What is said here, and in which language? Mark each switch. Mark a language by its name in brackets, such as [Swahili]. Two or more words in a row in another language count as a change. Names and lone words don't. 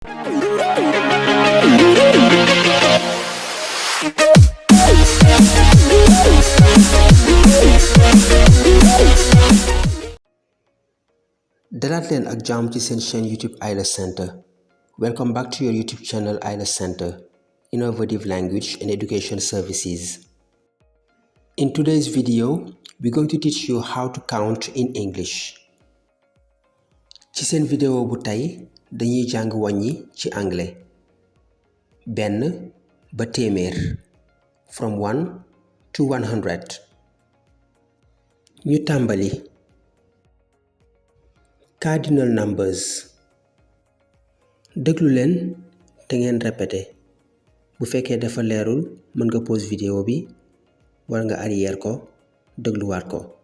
[Wolof] dalaat leen ak jàmm ci seen chaîne YouTube IELTS Center. [English] Welcome back to your YouTube channel IELTS Center, Innovative Language and Education Services. In today's video, we're going to teach you how to count in English. [Wolof] ci seen vidéo bu tey dañuy jàng wàññi ci anglais. benn ba téeméer, [English] from 1 to 100. [Wolof] ñu tàmbali. [English] Cardinal numbers. [Wolof] déglu leen te ngeen répété. bu fekkee dafa leerul mën nga pause vidéo bi wala nga arrière ko dégluwaat ko.